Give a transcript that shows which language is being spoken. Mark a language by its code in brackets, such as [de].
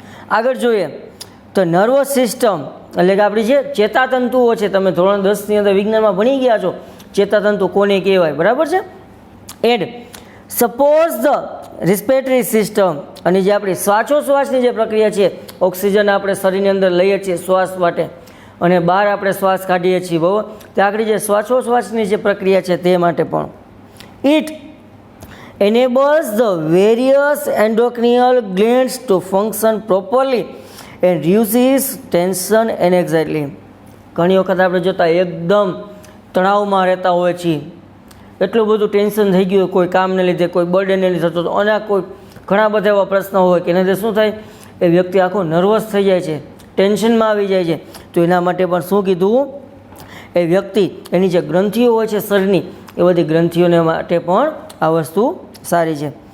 [gu] આગળ જોઈએ તો નર્વસ સિસ્ટમ એટલે કે આપણી જે ચેતાતંતુઓ છે, તમે ધોરણ 10ની અંદર વિજ્ઞાનમાં ભણી ગયા છો ચેતાતંતુ કોને કહેવાય, બરાબર છે. [en] and suppose the respiratory system, [gu] અને જે આપણી શ્વાસોશ્વાસની જે પ્રક્રિયા છે ઓક્સિજન આપણે શરીરની અંદર લઈએ છીએ શ્વાસ માટે અને બહાર આપણે શ્વાસ કાઢીએ છીએ બરાબર. ત્યાં આગળ જે શ્વાસોશ્વાસની જે પ્રક્રિયા છે તે માટે પણ [en] It enables the various endocrine glands to function properly and reduces tension and anxiety. [gu] ઘણી વખત આપણે જોતા એકદમ તણાવમાં રહેતા હોય છીએ, એટલું બધું ટેન્શન થઈ ગયું કોઈ કામને લીધે, કોઈ બર્થડેને લીધે થતો અને કોઈ ઘણા બધા એવા પ્રશ્નો હોય કે એનાથી શું થાય, એ વ્યક્તિ આખો નર્વસ થઈ જાય છે, ટેન્શનમાં આવી જાય છે. તો એના માટે પણ શું કીધું, એ વ્યક્તિ એની જે ગ્રંથિઓ હોય છે શરીરની, એ બધી ગ્રંથિઓને માટે પણ આ વસ્તુ સારી છે.